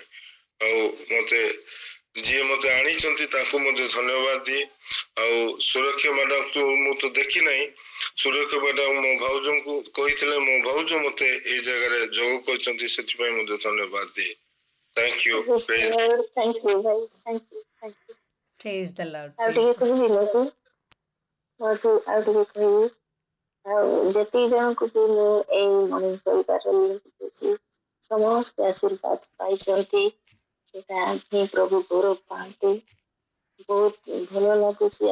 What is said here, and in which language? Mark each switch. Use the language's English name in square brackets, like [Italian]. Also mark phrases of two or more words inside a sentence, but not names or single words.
[Odia] ଆଉ ମତେ ଯିଏ ମତେ ଆଣିଛନ୍ତି ତାଙ୍କୁ ମଧ୍ୟ ଧନ୍ୟବାଦ ଦିଏ। ଆଉ ସୁରକ୍ଷା ମ୍ୟାଡାମକୁ ମୁଁ ତ ଦେଖି ନାହିଁ, ସୁରକ୍ଷା ମ୍ୟାଡାମ ମୋ ଭାଉଜଙ୍କୁ କହିଥିଲେ, ମୋ ଭାଉଜ ମତେ ଏଇ ଜାଗାରେ ଯୋଗ କରିଛନ୍ତି, ସେଥିପାଇଁ ମଧ୍ୟ ଧନ୍ୟବାଦ ଦିଏ। [English] thank you. Thank you ଭାଇ, thank you. Praise the Lord. [Odia] ଆଉ [English] Praise [Odia] ଟିକେ କହିବି ଲୋକ ଆଉ ଟିକେ କହିବି। ଆଉ ଯେତିକି ଜଣଙ୍କୁ ବି ମୁଁ ଏଇ ମର୍ଣ୍ଣିଂ କରିବାର ଲିଙ୍କ ଦେଇଛି ସମସ୍ତେ ଆଶୀର୍ବାଦ ପାଇଛନ୍ତି, ସେଟା ହିଁ ପ୍ରଭୁ ଗୌରବ ପାଆନ୍ତି। ବହୁତ ଭଲ ଲାଗୁଛି।